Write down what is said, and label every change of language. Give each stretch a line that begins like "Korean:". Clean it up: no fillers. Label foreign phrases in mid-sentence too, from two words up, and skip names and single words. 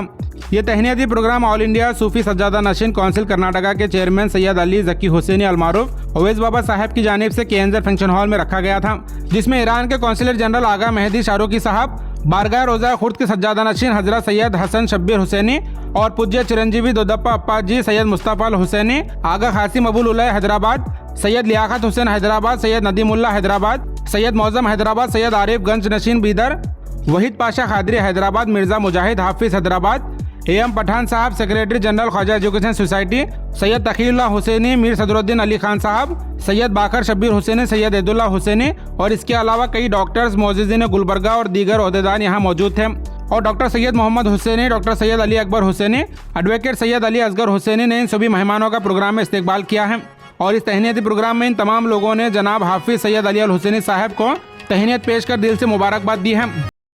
Hindi: ये तहनीती प्रोग्राम ऑल इंडिया सूफी सज्जादा नशीन काउंसिल कर्नाटका के चेयरमैन सैयद अली जकी हुसैनी अलमारूफ अवैस बाबा साहब की जानिब से KNZ फंक्शन हॉल में रखा गया था, जिसमें ईरान के
English: Counsellor General
Hindi: आगा मेहदी शाहरुखी साहब, बारगाह रोजा खुर्द के सज्जादा नशीन हजरत सैयद हसन शब्बीर हुसैनी और पूज्य चिरंजीवी दोदप्पा अप्पा जी सैयद मुस्तफ़ा अल हुसैनी, आगा खासिम अबुल उलय हैदराबाद, सैयद लियाकत हुसैन हैदराबाद, सैयद नदीमुल्ला हैदराबाद, सैयद मौजम हैदराबाद, सैयद आरिफ गंज नशीन बीदर, वहीद पाशा खादरी हैदराबाद, मिर्ज़ा मुजाहिद हाफिज हैदराबाद, AM पठान साहब
English: Secretary General
Hindi: ख्वाजा एजुकेशन सोसाइटी, सैयद तकीउल्लाह हुसैनी, मीर सदरुद्दीन अली खान साहब, सैयद बाकर शब्बीर हुसैनी, सैयद एदुल्ला हुसैनी और इसके अलावा कई डॉक्टर्स, मोअज़्ज़िज़ीन गुलबर्गा और दीगर ओहदेदार यहाँ मौजूद थे। और डॉक्टर सैयद मोहम्मद हुसैनी, डॉक्टर सैयद अली अकबर हुसैनी, एडवोकेट सैयद अली असगर हुसैनी ने इन सभी मेहमानों का प्रोग्राम में इस्तकबाल किया है। और इस तहनीती प्रोग्राम में इन तमाम लोगों ने जनाब हाफिज सैयद अली अल हुसैनी साहब को तहनीत पेश कर दिल से मुबारकबाद दी है।